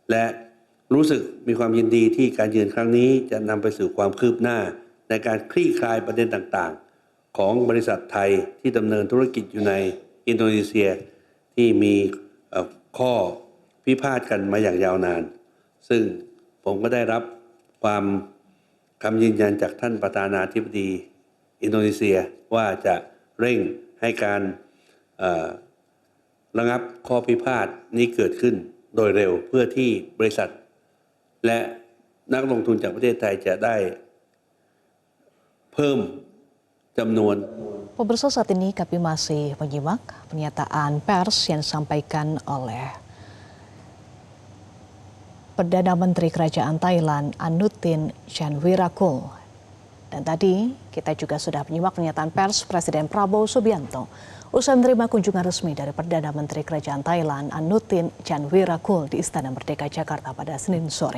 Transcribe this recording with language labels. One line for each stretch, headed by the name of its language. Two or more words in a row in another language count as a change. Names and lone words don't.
Thai: และรู้สึกมีความยินดีที่การเยือนครั้งนี้จะนำไปสู่ความคืบหน้าในการคลี่คลายประเด็นต่างๆของบริษัทไทยที่ดำเนินธุรกิจอยู่ในอินโดนีเซียที่มีข้อพิพาทกันมาอย่างยาวนานซึ่งผมก็ได้รับคำยืนยันจากท่านประธานาธิบดีอินโดนีเซียว่าจะเร่งให้การ ระงับข้อพิพาทนี้เกิดขึ้นโดยเร็วเพื่อที่บริษัทและนักลงทุนจากประเทศไทยจะได้เพิ่มจำนวน
Indonesian: Pemirsa, saat ini kami masih menyimak pernyataan pers yang disampaikan oleh Perdana Menteri Kerajaan Thailand Anutin Chanvirakul. Dan tadi kita juga sudah menyimak pernyataan pers Presiden Prabowo Subianto usai menerima kunjungan resmi dari Perdana Menteri Kerajaan Thailand Anutin Chanvirakul di Istana Merdeka Jakarta pada Senin sore.